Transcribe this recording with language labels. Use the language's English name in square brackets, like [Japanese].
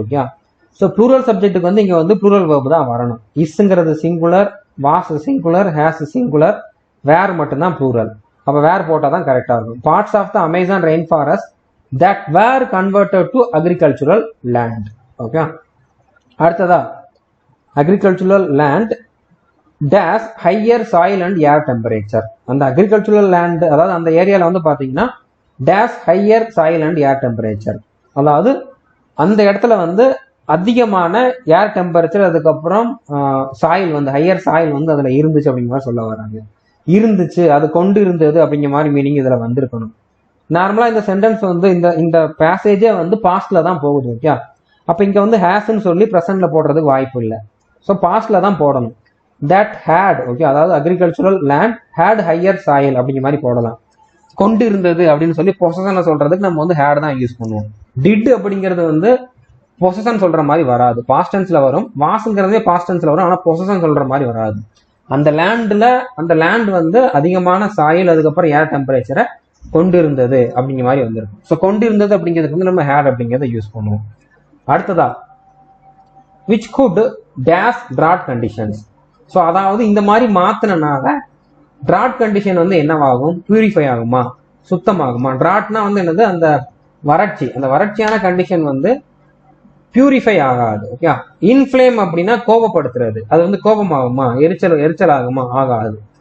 [Tamil] Okay, so plural சப்ஜெக்ட்டுக்கு வந்து இங்க வந்து ப்ளூரல் வெர்ப் தான் வரணும். இஸ்ங்கிறது singular, was singular, has singular, வேர் மட்டும்தான் ப்ளூரல். அப்ப வேர் போட்டா தான் கரெக்டா இருக்கும். [English] Parts of the Amazon rain forest that were converted to agricultural land. [Tamil] Okay, அடுத்ததா [English] agricultural land dash higher soil and air temperature. [Tamil] அந்த agricultural land அதாவது அந்த ஏரியால வந்து பாத்தீங்கன்னா [English] dash higher soil and air temperature, [Tamil] அதாவது அந்த இடத்துல வந்து அதிகமான ஏர் டெம்பரேச்சர், அதுக்கப்புறம் சாயில் வந்து ஹையர் சாயில் வந்து அதுல இருந்துச்சு அப்படிங்கிற மாதிரி சொல்ல வராங்க. இருந்துச்சு, அது கொண்டு இருந்தது அப்படிங்கிற மாதிரி மீனிங் இதுல வந்திருக்கணும். நார்மலா இந்த சென்டென்ஸ் வந்து இந்த பேசேஜே வந்து பாஸ்ட்ல தான் போகுது. ஓகே, அப்ப இங்க வந்து ஹேஸ்ன்னு சொல்லி ப்ரெசென்ட்ல போடுறதுக்கு வாய்ப்பு இல்லை. ஸோ பாஸ்ட்ல தான் போடணும். தட் ஹேட், ஓகே, அதாவது agricultural land had higher soil அப்படிங்கிற மாதிரி போடலாம். கொண்டு இருந்தது அப்படின்னு சொல்லி பொசஷனை சொல்றதுக்கு நம்ம வந்து ஹேட் தான் யூஸ் பண்ணுவோம். டிட் அப்படிங்கிறது வந்து பொசஷன் சொல்ற மாதிரி வராது, பாஸ்ட் டென்ஸ்ல வரும். வாஸ்ங்கிறதே பாஸ்ட் டென்ஸ்ல வரும், ஆனா பொசஷன் சொல்ற மாதிரி வராது. அந்த லேண்ட் வந்து அதிகமான சாயில், அதுக்கப்புறம் ஏர் டெம்பரேச்சரை கொண்டு இருந்தது அப்படிங்கிற மாதிரி வந்திருக்கும். ஸோ கொண்டு இருந்தது அப்படிங்கிறதுக்கு வந்து நம்ம ஹேட் அப்படிங்கிறத யூஸ் பண்ணுவோம். அடுத்ததா [English] which could dash drought conditions. [Tamil] So அதாவது இந்த மாதிரி மாத்தினால drought கண்டிஷன் வந்து என்னவாகும்? பியூரிஃபை ஆகுமா, சுத்தமாகுமா? drouughtனா வந்து என்னது? அந்த வறட்சி, அந்த வறட்சியான கண்டிஷன் வந்து பியூரிஃபை ஆகாது. ஓகே, இன்ஃப்ளேம் அப்படின்னா கோபப்படுத்துறது, அது வந்து கோபமாகுமா, எரிச்சல் ஆகுமா? ஆகாது.